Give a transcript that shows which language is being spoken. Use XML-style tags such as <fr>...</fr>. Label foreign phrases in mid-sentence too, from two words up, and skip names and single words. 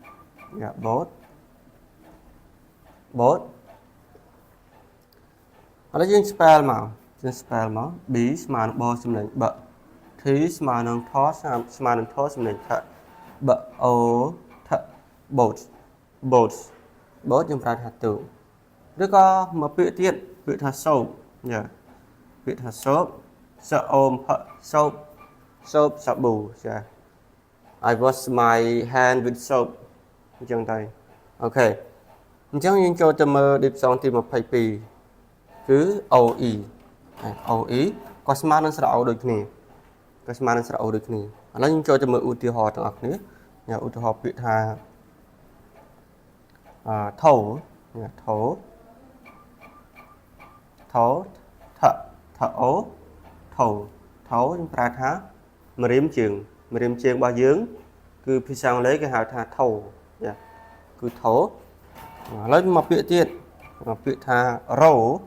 <km>boat ឥឡូវយើង spell មក B ស្មើនឹងបសំលេងប T ស្មើនឹងថស្មើនឹងថសំលេងថប O ថ boat យើងប្រើថាទូឬក៏មកពាក្យទៀតពាក្យថា soap ពាក្យថា soap សអូមផ soap សាប៊ូចា</km> <en>I wash my hand with soap</en> <km>អញ្ចឹងទៅអូខេអញ្ចឹងយើងចូលទៅមើល</km> <en>deep song</en> <km>ទី22គឺ OE ក៏ស្មើនឹងស្រៈ O ដូចគ្នាឥឡូវយើងចូលទៅមើលឧទាហរណ៍ទាំងអស់គ្នាឧទាហរណ៍ពាក្យថា ថោយើងប្រើថាម្រាមជើងរបស់យើងគឺភាសាអង់គ្លេសគេហៅថាថោគឺថោឥឡូវមកពាក្យទៀតពាក្យថារោ</km>